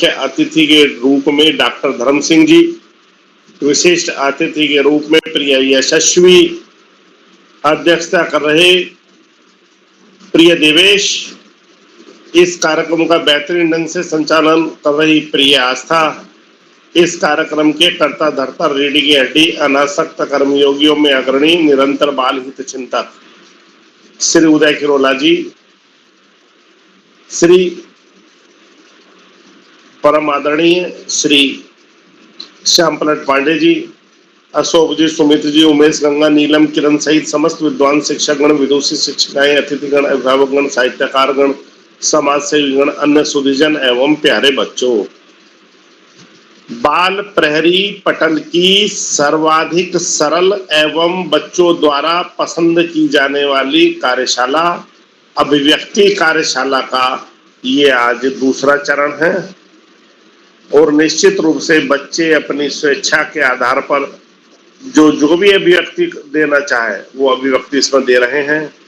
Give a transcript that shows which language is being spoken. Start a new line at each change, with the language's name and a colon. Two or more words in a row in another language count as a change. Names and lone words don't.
Hindi: अतिथि के रूप में डॉक्टर धर्म सिंह जी, विशिष्ट अतिथि के रूप में प्रिय यशस्वी, अध्यक्षता कर रहे प्रिय देवेश, इस कार्यक्रम का बेहतरीन ढंग से संचालन कर रही प्रिय आस्था, इस कार्यक्रम के कर्ता धर्ता रीढ़ी की हड्डी अनासक्त कर्मयोगियों में अग्रणी निरंतर बाल हित चिंतक श्री उदय किरोला जी, श्री परम आदरणीय श्री श्याम पलट पांडे जी, अशोक जी, सुमित जी, उमेश, गंगा, नीलम, किरण सहित समस्त विद्वान शिक्षकगण, विदुषी शिक्षिकाएं, अतिथिगण, अभिभावकगण, साहित्यकारगण, समाज सेवीगण, अन्य सुधीजन एवं प्यारे बच्चों, बाल प्रहरी पटल की सर्वाधिक सरल एवं बच्चों द्वारा पसंद की जाने वाली कार्यशाला अभिव्यक्ति कार्यशाला का ये आज दूसरा चरण है और निश्चित रूप से बच्चे अपनी स्वेच्छा के आधार पर जो भी अभिव्यक्ति देना चाहे वो अभिव्यक्ति इसमें दे रहे हैं।